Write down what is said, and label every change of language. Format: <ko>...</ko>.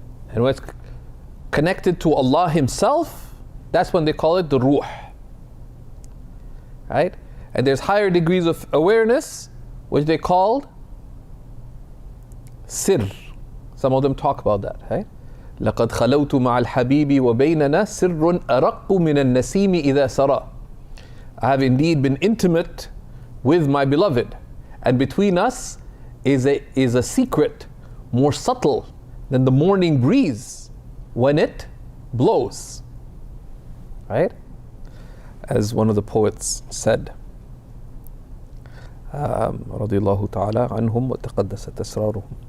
<en>And when it's connected to Allah Himself, that's when they call it the ruh, right? And there's higher degrees of awareness which they called sir. Some of them talk about that, right?</en> <ar>لقد خلوت مع الحبيب وبيننا سر أرق من النسيم إذا سرى.</ar> <en>I have indeed been intimate with my beloved, and between us is a secret more subtle than the morning breeze when it blows, right? As one of the poets said,</en> <ar>رضي الله تعالى عنهم وتقدست أسرارهم.</ar>